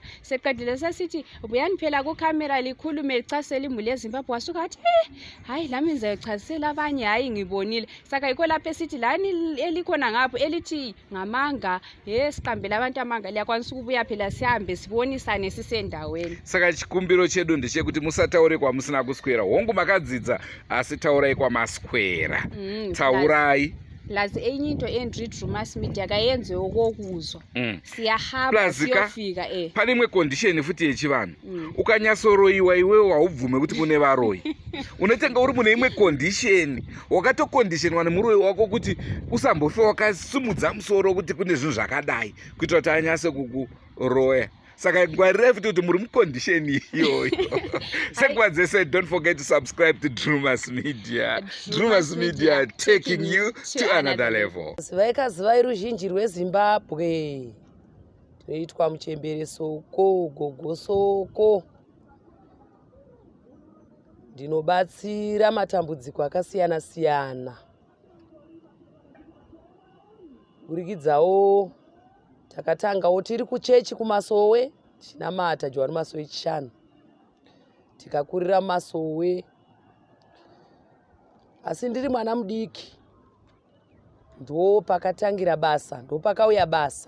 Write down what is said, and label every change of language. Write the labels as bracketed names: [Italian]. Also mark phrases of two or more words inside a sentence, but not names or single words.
[North Ndebele] Seqedile sesithi buyani phela ku camera likhulume lichasela imuli yeZimbabwe. Wasuka athi hayi lami ngizayichasela abanye, hayi ngibonile. Saka yikho lapho esithi lani elikhona ngapho elithi ngamanga siqambela abantu amanga liyakwanisa ukubuya phela sihambe sibonisane sisendaweni. [Shona] Saka chikumbiro chedu ndechekuti musataure kwamusina kuswera. Hongu makadzidza asi taurai kwamaswera. Taurai. [North Ndebele] Lazi enye into Drewmas Media kayenze okokuzwa. Siyahamba siyofika [Shona] pane imwe condition futi yechivanhu. Ukanyasoroiwa iwewe haubvume kuti kune varoyi. Unotenga uri mune imwe condition wakatoconditionwa nemuroyi wako kuti usambofe wakasimudza musoro kuti kune zvinhu zvakadai kuitira kuti anyase kukuroya. Saka ngwarira futi kuti muri mucondition iyoyo. Senguva dzese, [English] don't forget to subscribe to Drewmas Media. Drewmas Media taking you to another level. [Shona] Vaikaziva ruzhinji rweZimbabwe toitwa muchembere soko gogo soko. Ndinobatsira matambudziko akasiyana siyana burikidzawo takatangawo tiri kuchechi kumasowe tinamata John masowe chishanu tikakurira masowe, asi ndiri mwana mudiki ndo pakatangira basa, ndo pakauya basa.